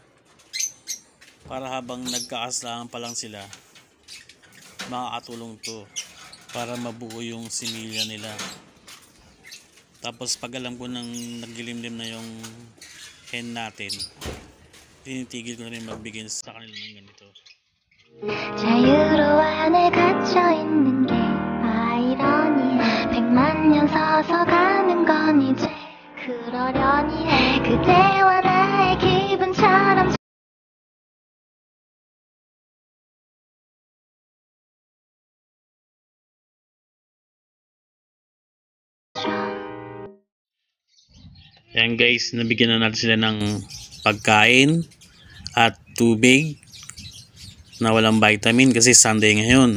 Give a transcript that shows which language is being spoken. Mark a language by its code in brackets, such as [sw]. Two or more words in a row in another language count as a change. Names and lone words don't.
[tl] Para habang nagkaastahan pa lang sila, makakatulong to para mabuo yung similya nila. Tapos pag alam ko nang naglilimlim na yung hen natin, tinitigil ko na rin magbigay sa kanila ng ganito. [ko] 자유로 안에 갇혀 있는 게 아이러니해 100만 년 서서 가는 건 이제 그러려니 해 그대와 나의 기분처럼 [tl] Yan guys, nabigyan na natin sila ng pagkain at tubig na walang vitamin kasi Sunday ngayon.